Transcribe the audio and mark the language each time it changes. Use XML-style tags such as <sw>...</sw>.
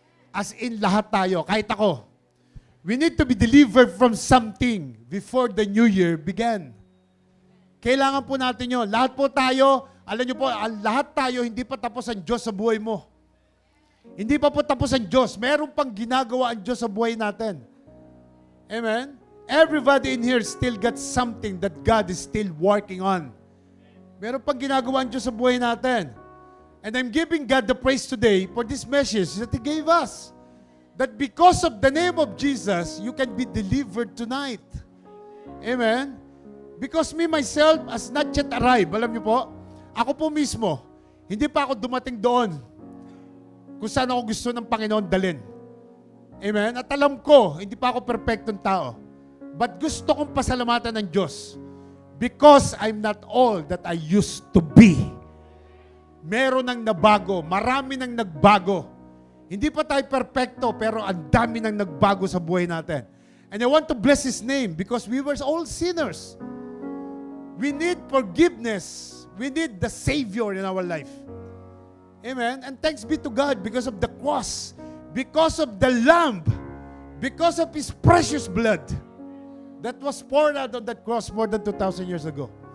<tl>As in, lahat tayo, kahit ako.</tl> <en>We need to be delivered from something before the new year began.</en> <tl>Kailangan po natin yun. Lahat po tayo, alam nyo po, lahat tayo, hindi pa tapos ang Diyos sa buhay mo. Hindi pa po tapos ang Diyos. Meron pang ginagawa ang Diyos sa buhay natin. Amen?</tl> <en>Everybody in here still got something that God is still working on.</en> <tl>Meron pang ginagawa ang Diyos sa buhay natin.</tl> <en>And I'm giving God the praise today for this message that He gave us. That because of the name of Jesus, you can be delivered tonight. Amen? Because me, myself, has not yet arrived.</en> <tl>Alam niyo po, ako po mismo, hindi pa ako dumating doon kung saan ako gusto ng Panginoon dalhin. Amen? At alam ko, hindi pa ako perfectong tao. But gusto kong pasalamatan ng Diyos</tl> <en>because I'm not all that I used to be.</en> <tl>Meron nang nabago. Marami nang nagbago. Hindi pa tayo perfecto, pero ang dami nang nagbago sa buhay natin.</tl> <en>And I want to bless His name because we were all sinners. We need forgiveness. We need the Savior in our life. Amen? And thanks be to God because of the cross, because of the Lamb, because of His precious blood that was poured out on that cross more than 2,000 years ago.</en>